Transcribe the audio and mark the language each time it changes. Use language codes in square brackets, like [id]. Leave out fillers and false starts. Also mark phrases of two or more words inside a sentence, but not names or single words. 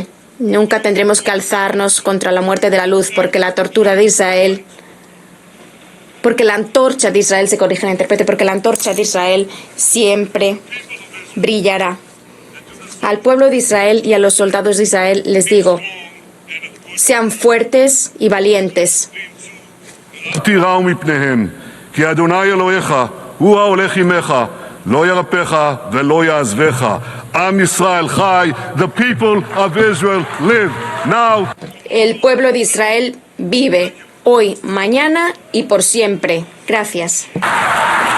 [es] Nunca tendremos que alzarnos contra la muerte de la luz, porque la tortura de Israel, porque la antorcha de Israel, se corrige la intérprete, porque la antorcha de Israel siempre brillará. Al pueblo de Israel y a los soldados de Israel les digo, sean fuertes y valientes. [he] לא ירפך ולא יעזבך. עם ישראל חי. [en] The people of Israel live now. [es] El pueblo de Israel vive, hoy, mañana y por siempre. Gracias.